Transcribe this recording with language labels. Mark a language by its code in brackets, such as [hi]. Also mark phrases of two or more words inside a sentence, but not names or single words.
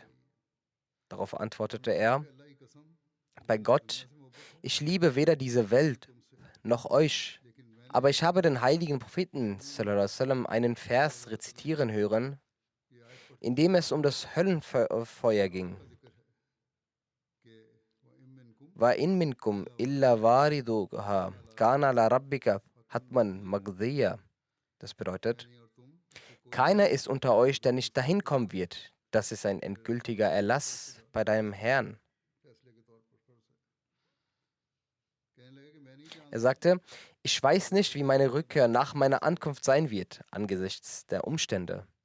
[de] Darauf antwortete er: Bei Gott, ich liebe weder diese Welt noch euch, aber ich habe den heiligen Propheten einen Vers rezitieren hören, in dem es um das Höllenfeuer ging. [ar] وإن منكم إلا واردها كان على ربك حتما مقضيا. [de] Das bedeutet, keiner ist unter euch, der nicht dahin kommen wird. Das ist ein endgültiger Erlass bei deinem Herrn. Er sagte: Ich weiß nicht, wie meine Rückkehr nach meiner Ankunft sein wird, angesichts der Umstände.